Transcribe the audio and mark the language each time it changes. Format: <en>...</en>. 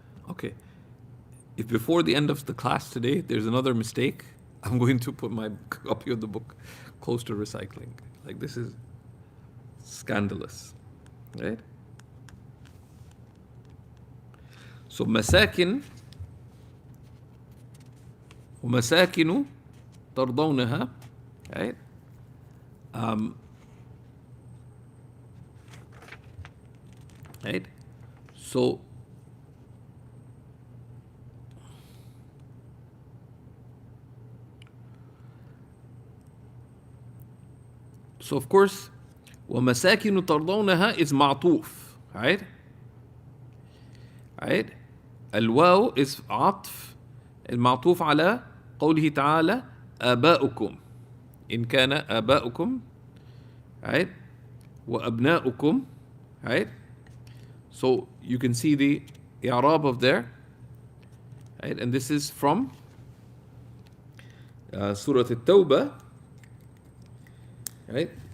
<en>Okay, if before the end of the class today there's another mistake, I'm going to put my copy of the book close to recycling. Like, this is scandalous, right?</en> <ar>So مساكن ومساكن ترضونها, right?</ar> <en>Right? So of course</en> <ar>ومساكن ترضونها</ar> <en>is معطوف, right? Right?</en> <ar>الواو is عطف المعطوف على قوله تعالى آباؤكم إن كان آباؤكم, right?</ar> <en>وأبناؤكم, right? So you can see the i'rab of there, right? And this is from Surah At-Tawbah, right?</en>